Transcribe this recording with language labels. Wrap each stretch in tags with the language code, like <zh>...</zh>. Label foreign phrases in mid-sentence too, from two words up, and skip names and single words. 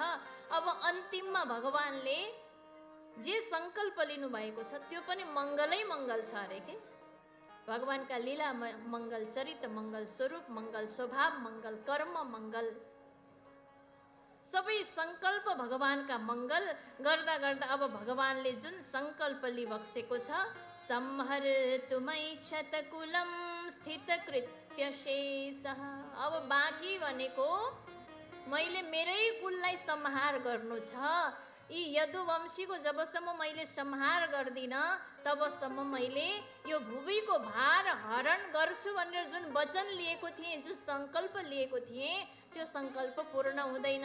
<ne>अब अन्तिममा भगवानले जे सङ्कल्प लिनुभएको छ त्यो पनि मङ्गलै मङ्गल छ अरे के? भगवानका लीला मङ्गल, चरित्र मङ्गल, स्वरूप मङ्गल, स्वभाव मङ्गल, कर्म मङ्गल, सबै सङ्कल्प भगवानका मङ्गल गर्दा गर्दा अब भगवानले जुन सङ्कल्प लिबक्सेको छ,</ne> <sa>संहर्तु मैच्छत कुलं स्थित कृत्य शेषः,</sa> <ne>अब बाँकी भनेको मैले मेरै कुललाई संहार गर्नु छ। यी यदुवंशीको जबसम्म मैले संहार गर्दिनँ तबसम्म मैले यो भुविको भार हरण गर्छु भनेर जुन वचन लिएको थिएँ, जुन सङ्कल्प लिएको थिएँ, त्यो सङ्कल्प पूर्ण हुँदैन।</ne>